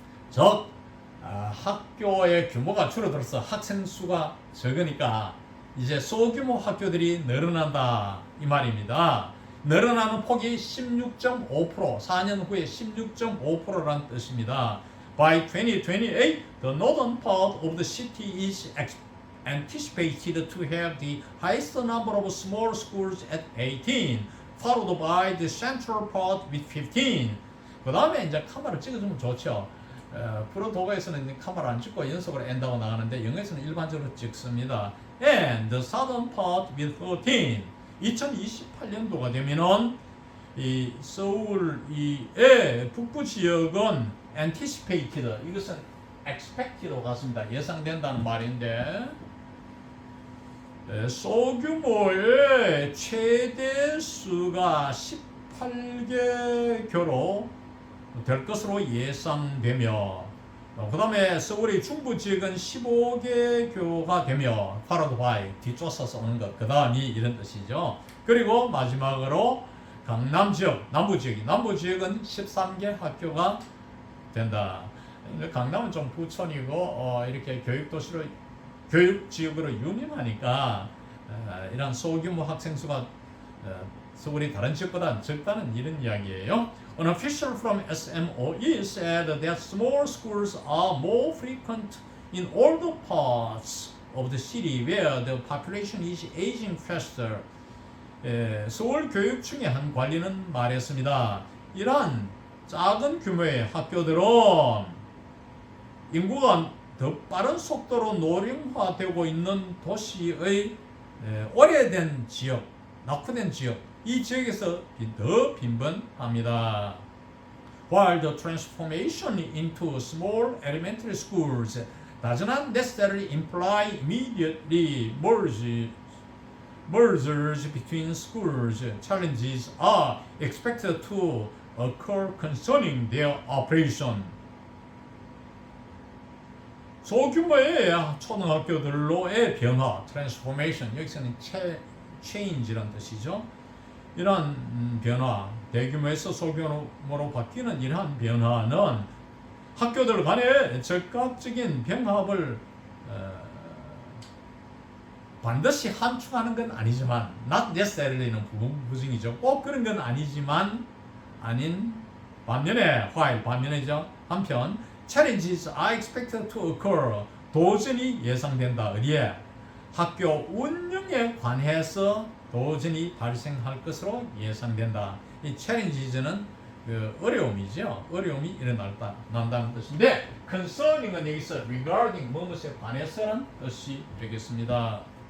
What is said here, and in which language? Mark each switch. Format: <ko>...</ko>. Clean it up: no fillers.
<ko>즉 학교의 규모가 줄어들어서 학생 수가 적으니까 이제 소규모 학교들이 늘어난다 이 말입니다. 늘어나는 폭이 16.5% 4년 후에 16.5%라는 뜻입니다.</ko> <en>By 2028, the northern part of the city is anticipated to have the highest number of small schools at 18, followed by the central part with 15.</en> <ko>그 다음에 이제 카마를 찍어주면 좋죠. 프로도가에서는 이제 카마를 안 찍고 연속으로 엔다고 나가는데 영어에서는 일반적으로 찍습니다.</ko> <en>And the southern part with 13.</en> <ko>2028년도가 되면은 이 서울 이의 북부 지역은 anticipated, 이것은 expected로 같습니다. 예상된다는 말인데 소규모의 최대 수가 18개 교로 될 것으로 예상되며 그 다음에 서울의 중부 지역은 15개 교가 되며 followed by 뒤쫓아서 오는 것, 그 다음이 이런 뜻이죠. 그리고 마지막으로 강남 지역, 남부 지역은 13개 학교가 된다. 강남은 좀 부촌이고 이렇게 교육도시로 교육지역으로 유명하니까 이런 소규모 학생 수가 서울이 다른 지역보다 적다는 이런 이야기예요.</ko> <en>An official from SMOE said that small schools are more frequent in older parts of the city where the population is aging faster.</en> <ko>서울 교육청의 한 관리는 말했습니다. 이러한 작은 규모의 학교들은 인구가 더 빠른 속도로 노령화되고 있는 도시의 오래된 지역, 낙후된 지역, 이 지역에서 더 빈번합니다.</ko> <en>While the transformation into small elementary schools does not necessarily imply immediately mergers between schools, challenges are expected to occur concerning their operation.</en> <ko>소규모의 초등학교들로의 변화, transformation, 여기서는 change라는 뜻이죠. 이러한 변화, 대규모에서 소규모로 바뀌는 이러한 변화는 학교들 간의 즉각적인 병합을 반드시 함축하는 건 아니지만, not necessarly는 부정이죠. 꼭 그런 건 아니지만, 아닌 반면에, while 반면이죠. 한편,</ko> <en>challenges are expected to occur.</en> <ko>도전이 예상된다. 어디에? 학교 운영에 관해서 도전이 발생할 것으로 예상된다. 이 challenges는 그 어려움이죠. 어려움이 일어난다는 뜻인데, concerning은 여기서 regarding, 무엇에 관해서는 뜻이 되겠습니다.</ko>